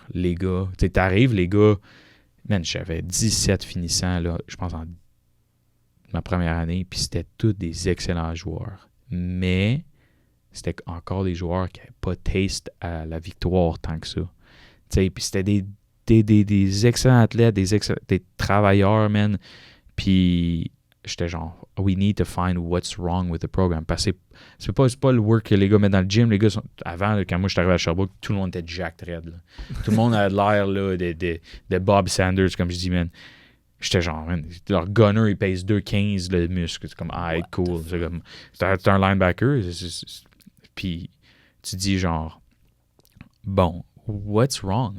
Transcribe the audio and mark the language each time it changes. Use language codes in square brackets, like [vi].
[fr] Les gars, tu sais, t'arrives, les gars, man, j'avais 17 finissants, là, je pense, en ma première année, puis c'était tous des excellents joueurs. Mais c'était encore des joueurs qui n'avaient pas taste à la victoire tant que ça. Tu sais, puis c'était des excellents athlètes, des travailleurs, man. Puis j'étais genre, [en] we need to find what's wrong with the program. [fr] Parce que c'est pas le work que les gars mettent dans le gym. Les gars avant, là, quand moi je suis arrivé à Sherbrooke, tout le monde était jacked red. Là. Tout le monde avait l'air là, de Bob Sanders, comme je dis, man. J'étais genre, man, leur gunner, il pèse 2,15 le muscle. C'est comme, cool. C'est un linebacker. Puis tu dis genre, bon, [en] what's wrong?